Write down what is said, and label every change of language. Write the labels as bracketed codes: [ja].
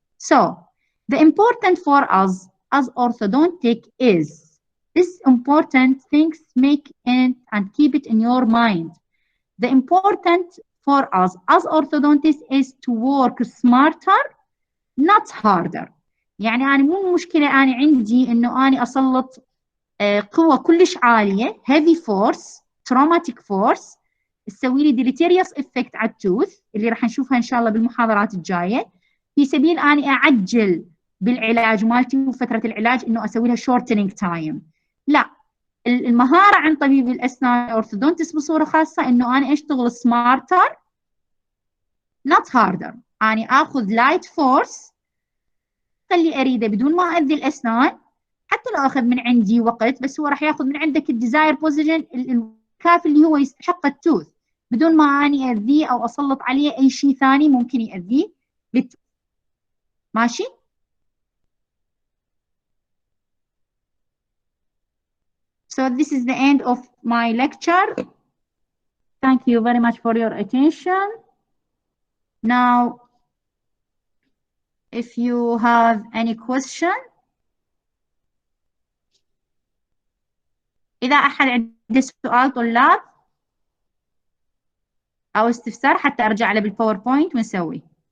[en] So the important for us as orthodontic is this important things, make it and keep it in your mind. The important for us as orthodontists is to work smarter not harder. [ar] يعني أنا مو مشكلة أنا عندي إنه أنا أسلط قوة كلش عالية [en] heavy force traumatic force [ar] تسوي لي [en] deleterious effect [ar] على التوث اللي راح نشوفها إن شاء الله بالمحاضرات الجاية في سبيل أني أعجل بالعلاج مالتي وفترة العلاج إنه أسوي لها [en] shortening time. [ar] لا، المهارة عند طبيب الأسنان أورثودونتس بصورة خاصة إنه أنا أشتغل [en] smarter not harder. [ar] أنا آخذ [en] light force [ar] خلي أريده بدون ما أذي الأسنان، حتى لو أخذ من عندي وقت بس هو راح ياخذ من عندك الديزاير بوزيشن الكافي اللي هو يستحق التوث بدون ما أني أذيه أو أسلط عليه أي شيء ثاني ممكن يأذيه بالتوث. ماشي؟ [en] So this is the end of my lecture. Thank you very much for your attention. Now, if you have any question, [ar] إذا أحد عنده سؤال طلاب أو استفسار حتى أرجع له بالباوربوينت ونسوي.